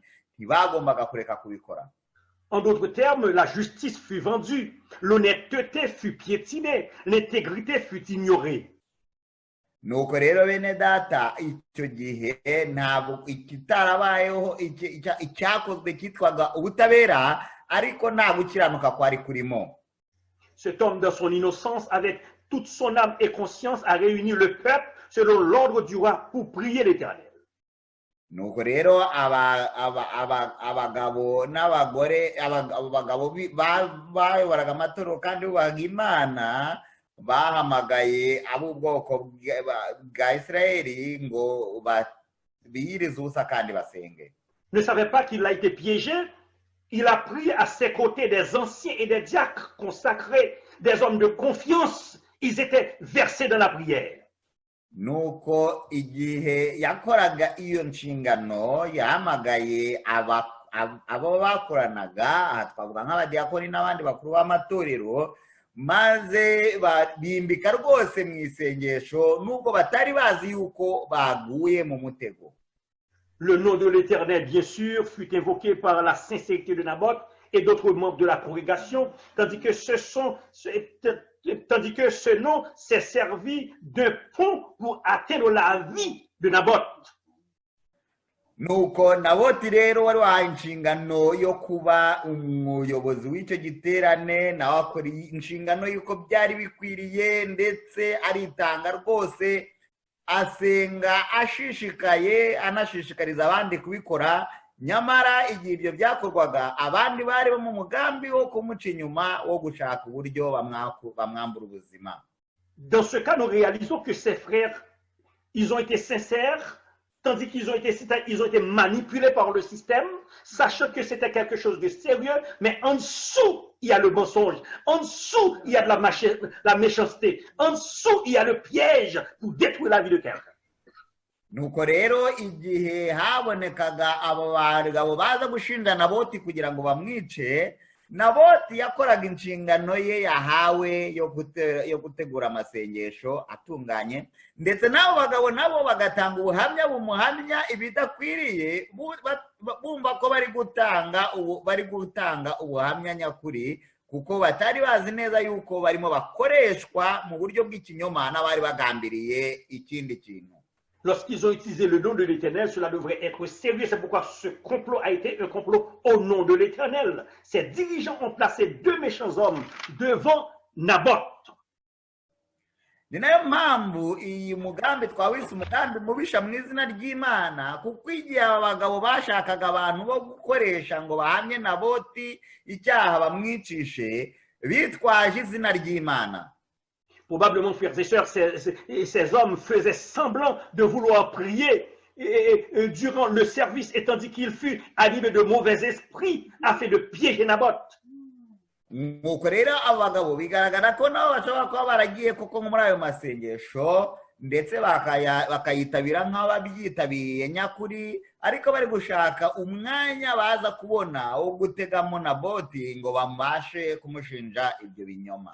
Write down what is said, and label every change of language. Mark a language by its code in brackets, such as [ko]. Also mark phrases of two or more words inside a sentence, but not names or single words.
[rw] Ntibagombaga kureka kubikora. [fr] En d'autres termes, la justice fut vendue, l'honnêteté fut piétinée, l'intégrité fut ignorée. [rw] Nuko rero bene data, icyo gihe ntabwo ikitarabayeho icyakozwe cyitwaga ubutabera, ariko nta gukiranuka kwari kurimo. [fr] Cet homme, dans son innocence, avait toute son âme et conscience à réunir le peuple selon l'ordre du roi pour prier l'Éternel. [rw] nuko rero abagabo n'abagore abagabo bayoboraga amatorero kandi bubahaga imana bahamagaye ab'ubwoko bwa Isirayeli ngo biyirize ubusa kandi basenge. [fr] Ne savait pas qu'il a été piégé. Il a pris à ses côtés des anciens et des diacres consacrés, des hommes de confiance. Ils étaient versés dans la prière. [rw] Nuko igihe yakoraga iyo nshingano yahamagaye abo bakoranaga, aha twavuga nk'abadiyakoni n'abandi bakuru b'amatorero, maze bimbika rwose mu isengesho nubwo batari bazi yuko baguye mu mutego. [fr] Le nom de l'Éternel, bien sûr, fut invoqué par la sincérité de Naboth et d'autres membres de la congrégation, tandis que ce nom s'est servi d'un pont pour atteindre la vie de Naboth. [rw] Nuko Naboti rero wari wahaye inshingano yo kuba umuyobozi w'icyo giterane, nawe akora inshingano y'uko byari bikwiriye ndetse aritanga rwose, asenga ashishikaye anashishikariza abandi kubikora. Nyamara igihe ibyo byakorwaga abandi bari mu mugambi wo kumuca inyuma wo gushaka uburyo bamwambura ubuzima. [fr] Dans ce cas, nous réalisons que ces frères, ils ont été sincères, tandis qu'ils ont été manipulés par le système, sachant que c'était quelque chose de sérieux, mais en dessous, il y a le mensonge, en dessous, il y a de la méchanceté, en dessous, il y a le piège pour détruire la vie de quelqu'un. [rw] Nuko rero igihe habonekaga abo bagabo baza gushinja Naboti kugira ngo bamwice, Naboti yakoraga inshingano ye yahawe yo gutegura amasengesho atunganye, ndetse n'abo bagabo nabo bagatanga ubuhamya bumuhamya ibidakwiriye, bumva ko bari gutanga ubuhamya nyakuri, kuko batari bazi neza yuko barimo bakoreshwa mu buryo bw'ikinyoma n'abari bagambiriye ikindi kintu. [fr] Lorsqu'ils ont utilisé le nom de l'Éternel, cela devrait être sérieux. C'est pourquoi ce complot a été un complot au nom de l'Éternel. Ces dirigeants ont placé deux méchants hommes devant Naboth. [rw] Ni nayo mpamvu iyi mugambi twawise umugambi mubisha mu izina ry'Imana, kuko igihe aba bagabo bashakaga abantu bo gukoresha ngo bahamye Naboti icyaha bamwicishe, bitwaje izina ry'Imana. [fr] Probablement, frères et sœurs, ces hommes faisaient semblant de vouloir prier durant le service, et tandis qu'il fut animé de mauvais esprits afin de piéger Naboth. [rw] Nuko rero abo bagabo bigaragara ko nabo bashobora kuba baragiye koko muri ayo masengesho, ndetse bakayitabira nk'ababyitabiriye nyakuri, ariko bari gushaka umwanya baza kubona wo gutegamo Naboti ngo bamubashe kumushinja ibyo binyoma.